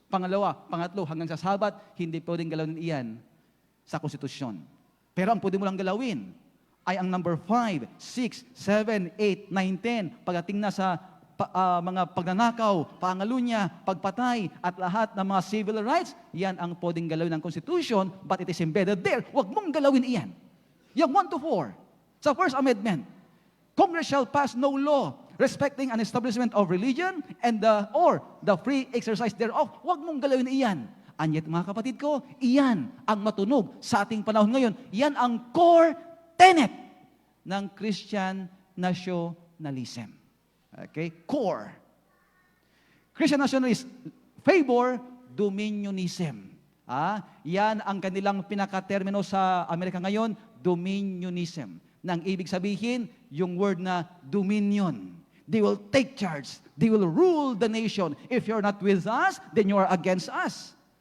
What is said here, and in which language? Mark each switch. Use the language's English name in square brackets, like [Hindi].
[Filipino] Pangalawa, pangatlo, hanggang sa Sabat, hindi pwedeng galawin iyan sa konstitusyon. Pero ang pwede mo lang galawin ay ang number 5, 6, 7, 8, 9, 10. Pagdating na sa mga pagnanakaw, pangalunya, pagpatay, at lahat ng mga civil rights, yan ang pwedeng galawin ng Constitution, [English] but it is embedded there. [Filipino] Huwag mong galawin iyan. Yung 1 to 4, sa [English] First Amendment, Congress shall pass no law respecting an establishment of religion and or the free exercise thereof. [Filipino] Huwag mong galawin iyan. [English] And yet, [Filipino] mga kapatid ko, iyan ang matunog sa ating panahon ngayon. Yan ang core tenet ng Christian nationalism. Okay? Core. [English] Christian nationalists favor dominionism. [Filipino] Yan ang kanilang pinaka-termino sa Amerika ngayon, dominionism. Nang ibig sabihin, yung word na dominion. [English] They will take charge. They will rule the nation. If you're not with us, then you are against us.